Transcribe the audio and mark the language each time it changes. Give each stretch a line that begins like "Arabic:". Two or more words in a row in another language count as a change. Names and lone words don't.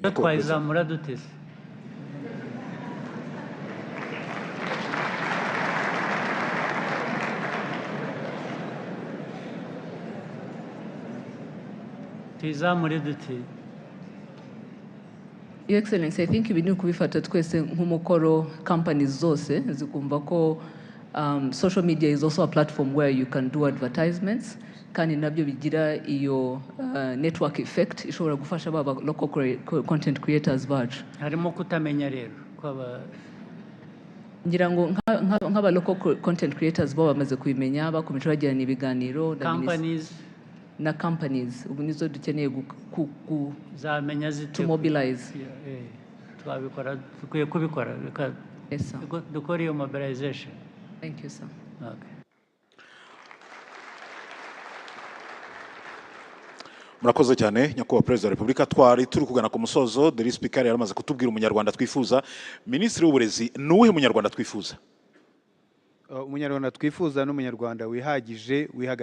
Kinyarwanda: twayizamura duteze? tuyizamure dute?
English: Your Excellency, I think
Kinyarwanda: ibi ni ukubifata twese nk'umukoro
English: companies
Kinyarwanda: zose zikumva ko
English: social media is also a platform where you can do advertisements
Kinyarwanda: kandi nabyo bigira iyo
English: network effect
Kinyarwanda: ishobora gufasha baba
English: local content creators bacu.
Kinyarwanda: Harimo kutamenya rero kwaba ngira ngo nk'aba
English: local content creators
Kinyarwanda: bo bamaze kubimenya bakomeje bagirana ibiganiro na companies ubu nizo dukeneye zamenya zite
English: to mobilize.
Kinyarwanda: twabikora dukwiye kubikora reka
English: Yes, sir.
Kinyarwanda: dukora iyo mobilization.
English: Thank you, sir. Okay.
Kinyarwanda: Murakoze cyane nyakubahwa Perezida wa Repubulika. Twari turi kugana ku musozo,
English: the speaker
Kinyarwanda: yaramaze kutubwira umunyarwanda twifuza. Minisitiri w'uburezi nuwe munyarwanda twifuza? Umunyarwanda twifuza n'umunyarwanda wihagije wihaga